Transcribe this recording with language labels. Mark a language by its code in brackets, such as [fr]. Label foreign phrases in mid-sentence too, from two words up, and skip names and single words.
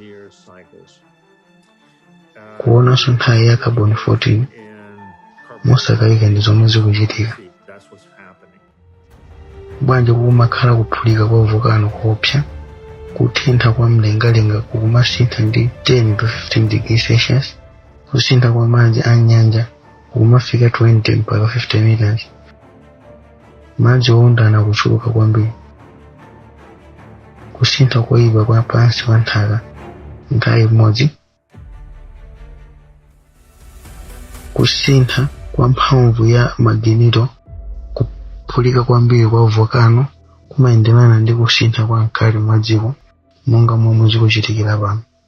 [ny] Kuonanso nthawi ya carbon 14 mosakayika ndi zomwe zikuchitika. Bwanji kumakhala kuphulika kwa volcano koopsa, kutentha kwa mlengalenga kukumasintha ndi [en] 10 to 15 degrees Celsius, [ny] kusintha kwa madzi a nyanja kukumafika 20 mpaka 50 meters, madzi owundana kuchuluka kwambiri, kusintha koyipa kwa pansi pa nthaka nthawi imodzi, kusintha kwa mphamvu ya magnito, kuphulika kwambiri kwa volcano kumayenderana ndi kusintha kwa mkati mwa dziko monga momwe zikuchitikira pano.